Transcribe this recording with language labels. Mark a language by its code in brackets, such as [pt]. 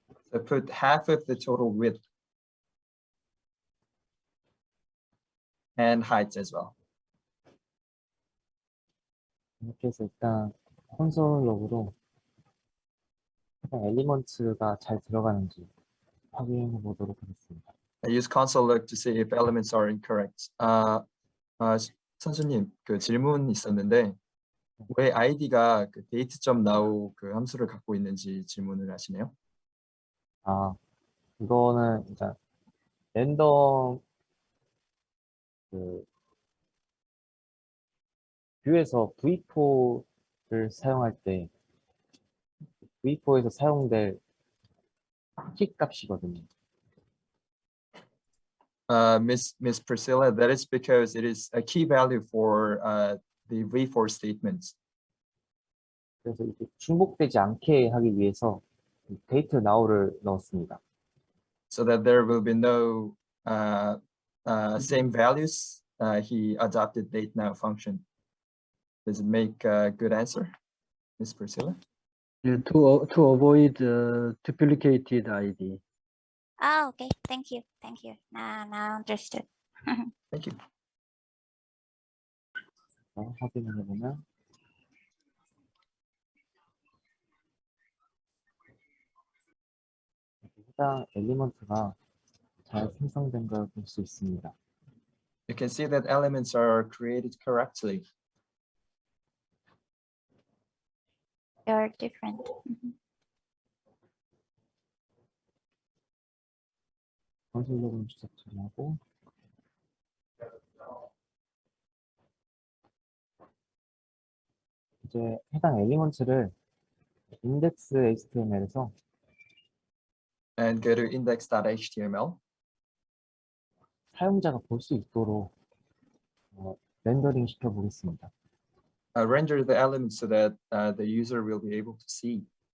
[en] So put half of the total width and height as well. [ko] 이렇게 해서 일단 콘솔 로그로 해당 엘리먼트가 잘 들어가는지 확인해 보도록 하겠습니다. [en] I use console log to see if elements are incorrect. [ko] 선수님, 그 질문 있었는데 왜 id가 그 date.now 그 함수를 갖고 있는지 질문을 하시네요. 이거는 일단 랜덤 뷰에서 V4를 사용할 때 V4에서 사용될 키 값이거든요. [en] Miss Priscilla, that is because it is a key value for the V4 statements. [ko] 그래서 이게 중복되지 않게 하기 위해서 데이트 now를 넣었습니다. [en] So that there will be no same values, he adopted date now function. Does it make a good answer, Miss Priscilla? Yeah, to avoid duplicated ID. Ah, okay. Thank you. Thank you. Now understood. Thank you. [ko] 확인을 해보면 해당 엘리먼트가 잘 생성된 걸 볼 수 있습니다. [en] You can see that elements are created correctly. They're different. [ko] 건설 로그인 주석 처리하고 이제 해당 엘리먼트를 인덱스 HTML에서 [en] And go to index.html. [ko] 사용자가 볼 수 있도록 렌더링 시켜 보겠습니다. [en] Render the elements so that the user will be able to see.